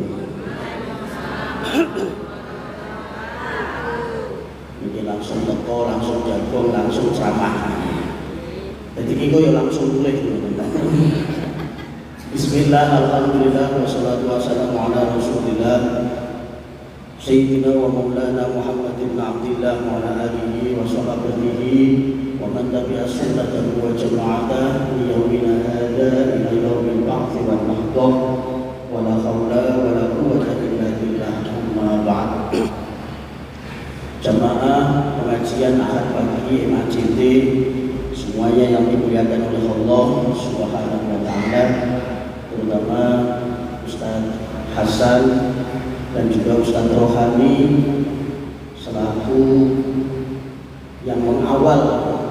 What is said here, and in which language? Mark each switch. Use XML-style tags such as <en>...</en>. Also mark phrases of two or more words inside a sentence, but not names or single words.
<id>Ini langsung teko, langsung jagung, langsung ceramah. Jadi kita ya langsung tulis.</id> <ar>بسم الله، الحمد لله والصلاة والسلام على رسول الله سيدنا ومولانا محمد بن عبد الله وعلى آله وصحابته ومن تبع سنته وجماعته ليومنا هذا إلى يوم البعث والمحشر ولا حول ولا قوة إلا بالله أما بعد.</ar> <id>Jamaah pengajian Ahad pagi MACT semuanya yang dimuliakan oleh Allah</id> <ar>سبحانه وتعالى,</ar> <id>terutama Ustaz Hasan dan juga Ustaz Rohani selaku yang mengawal</id>